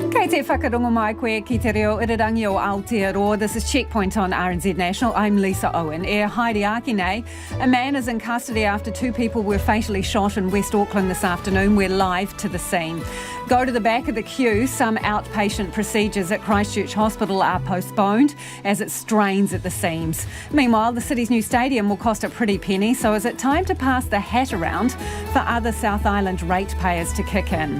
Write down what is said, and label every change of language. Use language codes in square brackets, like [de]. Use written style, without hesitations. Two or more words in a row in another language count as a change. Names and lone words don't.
[mi] Te whakarongo mai koe ki te reo irirangi o Aotearoa. [en] This is Checkpoint on RNZ National. I'm Lisa Owen. [mi] Haere ake nei. [en] A man is in custody after two people were fatally shot in West Auckland this afternoon. We're live to the scene. Go to the back of the queue. Some outpatient procedures at Christchurch Hospital are postponed as it strains at the seams. Meanwhile, the city's new stadium will cost a pretty penny, so is it time to pass the hat around for other South Island ratepayers to kick in?